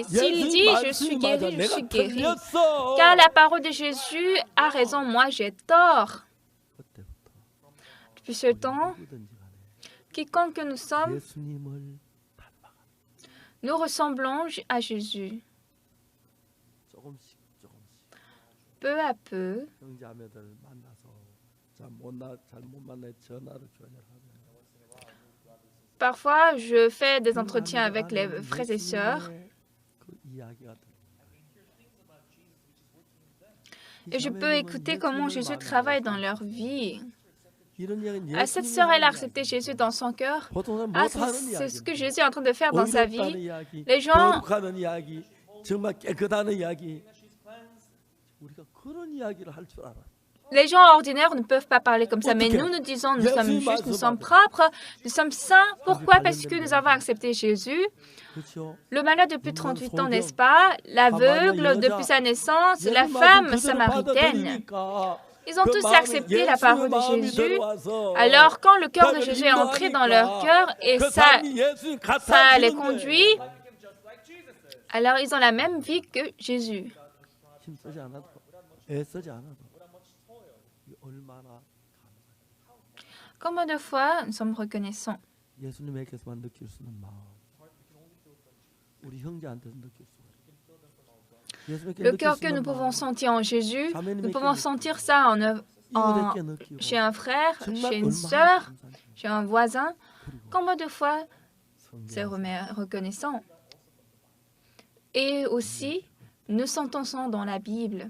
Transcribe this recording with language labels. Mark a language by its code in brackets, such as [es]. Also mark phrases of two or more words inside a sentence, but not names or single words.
[fr] S'il dit je suis guéri, je suis guéri. Car la parole de Jésus a raison, moi j'ai tort. Depuis ce temps, quiconque que nous sommes, Nous ressemblons à Jésus. [ko] 조금씩 [fr] Peu à peu, [ko] 형제자매들 만나서 잘못 만나 전화로 교제하면 [fr] parfois je fais des entretiens avec les frères et sœurs [ko] 그 이야기가 [fr] et je peux écouter comment Jésus travaille dans leur vie. Ah, cette sœur, elle a accepté Jésus dans son cœur. Ah, c'est ce que Jésus est en train de faire dans sa vie. Les gens, [ko] 거룩하는 이야기, 정말 깨끗한 이야기. 우리가 그런 이야기를 할 줄 알아. [fr] les gens ordinaires ne peuvent pas parler comme ça, mais nous, nous disons, nous sommes justes, nous sommes propres, nous sommes saints. Pourquoi? Parce que nous avons accepté Jésus. [ko] 그렇죠? [fr] Le malade depuis 38 ans, n'est-ce pas? L'aveugle depuis sa naissance, la femme samaritaine. Ils ont tous accepté la parole de Jésus. Alors, quand le cœur de Jésus est entré dans leur cœur et ça les conduit, alors ils ont la même vie que Jésus. [ko] 힘쓰지 않아도 애쓰지 않아도 얼마나 [fr] Combien de fois nous sommes reconnaissants? [ko] 예수님에게서만 느낄 수 있는 마음. 우리 형제한테서 느낄 수 [fr] Le cœur que nous pouvons sentir en Jésus, nous pouvons sentir ça chez un frère, chez une sœur, chez un voisin. Combien de fois c'est reconnaissant? Et aussi, nous sentons ça dans la Bible.